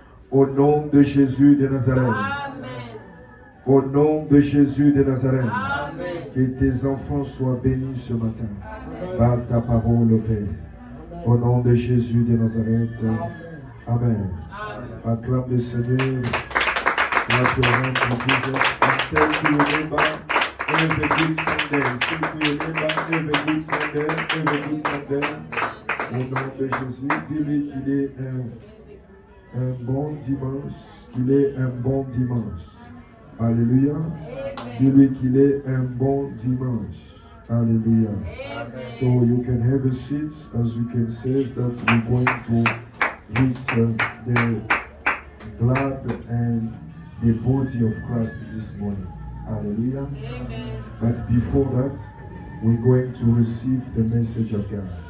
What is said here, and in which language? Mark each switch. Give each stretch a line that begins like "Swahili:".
French: Au nom de Jésus de Nazareth. Amen. Au nom de Jésus de Nazareth. Amen. Que tes enfants soient bénis ce matin par ta parole, Père. Au nom de Jésus de Nazareth. Amen. Acclame le Seigneur.
English: Clap your hands to Jesus. And tell to your neighbor, every good Sunday. Say to your neighbor, every good Sunday, every good Sunday.
French: Au nom de Jésus, dis-lui qu'il est un bon dimanche, qu'il est un bon dimanche. Alléluia. Dis-lui qu'il est un bon dimanche.
English: Hallelujah. So you can have a seat, as you can say that we're going to eat the blood and the body of Christ this morning. Hallelujah. But before that, we're going to receive the message of God.